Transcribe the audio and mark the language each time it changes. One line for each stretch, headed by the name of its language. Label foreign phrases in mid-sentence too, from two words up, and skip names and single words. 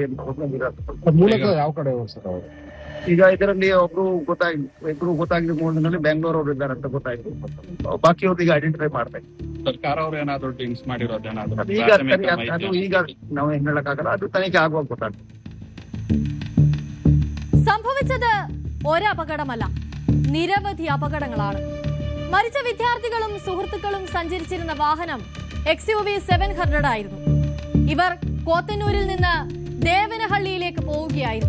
Kannada: ಯಾವ ಕಡೆ ಈಗ ಇದರಲ್ಲಿ ಇಬ್ರು ಗೊತ್ತಾಗಿದೆ 3 ದಿನದಲ್ಲಿ ಬೆಂಗಳೂರು ಅವರು ಇದ್ದಾರೆ ಅಂತ ಗೊತ್ತಾಯ್ತು. ಬಾಕಿ ಅವ್ರದ್ದು ಈಗ ಐಡೆಂಟಿಫೈ ಮಾಡ್ತಾ ಇದ್ದೀವಿ. ಸರ್ಕಾರ ಅವರು ಏನಾದ್ರು ಡ್ರಿಂಕ್ಸ್ ಮಾಡಿರೋದೇನಾದ್ರು ಅದು ಈಗ ನಾವು ಏನ್ ಹೇಳಕ್ಕಾಗಲ್ಲ, ಅದು ತನಿಖೆ ಆಗುವಾಗ ಗೊತ್ತಾಗ್ತದೆ.
Malayalam: സംഭവിച്ചത് ഒരപകടമല്ല, നിരവധി അപകടങ്ങളാണ്. മരിച്ച വിദ്യാർത്ഥികളും സുഹൃത്തുക്കളും സഞ്ചരിച്ചിരുന്ന വാഹനം XUV 700 ആയിരുന്നു. ഇവർ കോത്തന്നൂരിൽ നിന്ന് ദേവനഹള്ളിയിലേക്ക് പോവുകയായിരുന്നു.